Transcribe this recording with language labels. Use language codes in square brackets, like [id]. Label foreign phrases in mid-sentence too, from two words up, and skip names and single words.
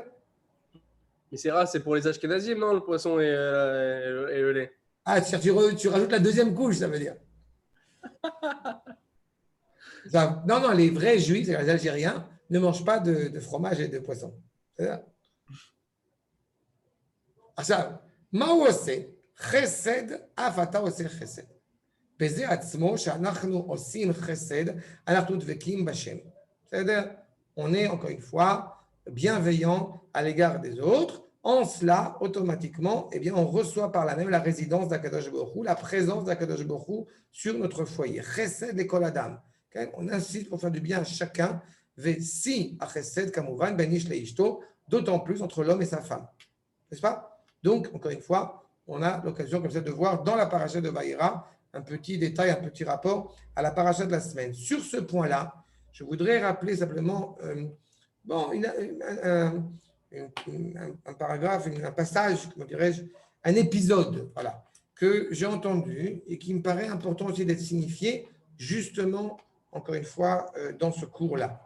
[fr] Mais c'est rare, c'est pour les Ashkenazim, non, le poisson et le lait. Ah, tu rajoutes la deuxième couche, ça veut dire. Non, les vrais juifs, c'est-à-dire les Algériens, ne mangent pas de fromage et de poisson. C'est-à-dire? [he] עכשיו, מה הוא עושה? חסד, אף אתה עושה חסד. בזה עצמו שאנחנו עושים חסד, אנחנו דבקים בשם. בסדר? [fr] On est, encore une fois, bienveillant à l'égard des autres. En cela, automatiquement, eh bien, on reçoit par là même la résidence d' [he] הקדוש ברוך הוא, [fr] la présence d' [he] הקדוש ברוך הוא [fr] sur notre foyer. [he] חסד את כל אדם. Okay? [fr] On insiste pour faire du bien à chacun. [he] ושיא החסד כמובן בין איש לאשתו, [fr] d'autant plus entre l'homme et sa femme. N'est-ce pas? Donc, encore une fois, on a l'occasion comme ça de voir dans la paracha de Vaïra un petit détail, un petit rapport à la paracha de la semaine. Sur ce point-là, je voudrais rappeler simplement un paragraphe, un passage, comment dirais-je, un épisode, voilà, que j'ai entendu et qui me paraît important aussi d'être signifié, justement, encore une fois, dans ce cours-là.